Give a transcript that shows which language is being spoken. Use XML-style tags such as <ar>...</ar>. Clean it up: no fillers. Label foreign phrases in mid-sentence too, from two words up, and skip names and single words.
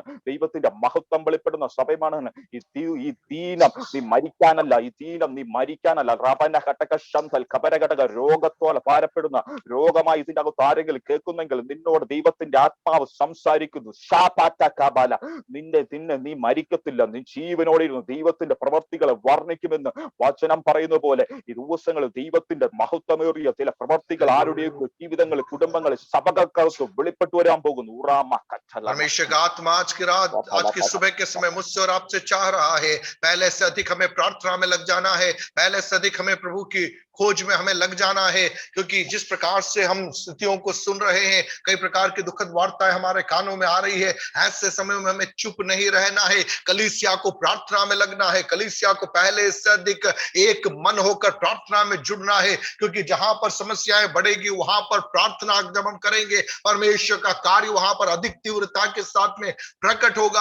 <ml>ദൈവത്തിന്റെ മഹത്വം വെളിപ്പെടുന്ന സമയമാണ്. ഈ ദീനം നീ മരിക്കാനല്ല റബന ഘടക ശന്തൽ ഖബരഘടക രോഗത്തോലെ ഭാരപ്പെടുന്ന രോഗമായി ഇതിന്റെ അകത്ത് ആരെങ്കിലും കേൾക്കുന്നെങ്കിൽ നിന്നോട് ദൈവത്തിന്റെ ആത്മാവ് സംസാരിക്കുന്നു. നീ മരിക്കത്തില്ല, നീ ജീവനോടിരുന്നു ദൈവത്തിന്റെ പ്രവർത്തികളെ വർണ്ണിക്കുമെന്ന് വചനം പറയുന്ന പോലെ ഈ ദിവസങ്ങളിൽ ദൈവത്തിന്റെ മഹത്വമേറിയ ചില പ്രവർത്തികൾ ആരുടെയും ജീവിതങ്ങളിൽ, കുടുംബങ്ങളിൽ, സഭകൾക്ക് വെളിപ്പെട്ടു വരാൻ പോകുന്നു.</ml> <hi>परमेश्वर का आत्मा आज की सुबह के समय मुझसे और आपसे चाह रहा है, पहले से अधिक हमें प्रार्थना में लग जाना है, पहले से अधिक हमें प्रभु की खोज में हमें लग जाना है, क्योंकि जिस प्रकार से हम स्थितियों को सुन रहे हैं, कई प्रकार की दुखद वार्ताएं हमारे कानों में आ रही है, ऐसे समय में हमें चुप नहीं रहना है, कलीसिया को प्रार्थना में लगना है, कलीसिया को पहले से अधिक एक मन होकर प्रार्थना में जुड़ना है, क्योंकि जहां पर समस्याएं बढ़ेगी वहां पर प्रार्थना जब हम करेंगे परमेश्वर का कार्य वहां पर अधिक तीव्रता के साथ में प्रकट होगा।</hi>